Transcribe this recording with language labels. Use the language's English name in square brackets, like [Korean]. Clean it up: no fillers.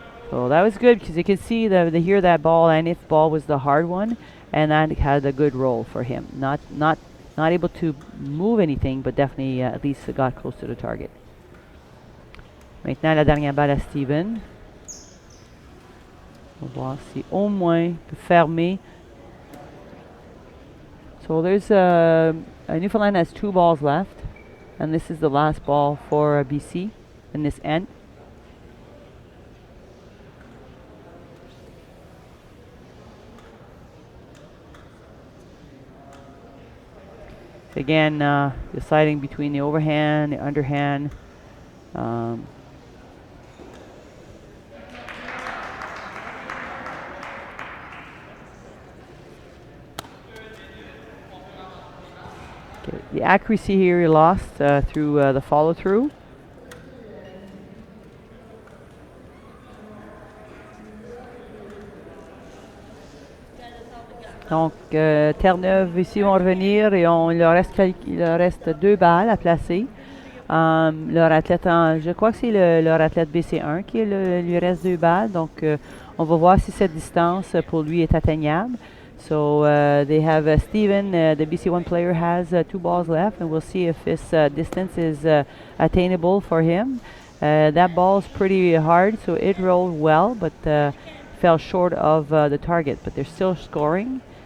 [English] So that was good because you can see the hear that ball, and if ball was the hard one. And that had a good roll for him. Not able to move anything, but definitely at least got close to the target. [French] Maintenant, la dernière balle à Steven. On va voir si au moins peut fermer. [English] So there's Newfoundland has 2 balls left, and this is the last ball for BC in this end. Again, deciding between the overhand, the underhand. Okay. The accuracy here he lost through the follow-through. [French] Donc, Terre-Neuve ici vont revenir et il leur reste 2 balles à placer. Leur athlète, je crois que c'est leur athlète BC1 qui lui reste 2 balles. Donc, on va voir si cette distance pour lui est atteignable. [English] So, they have Steven, the BC1 player, has 2 balls left, and we'll see if this distance is attainable for him. That ball is pretty hard, so it rolled well, but fell short of the target. But they're still scoring.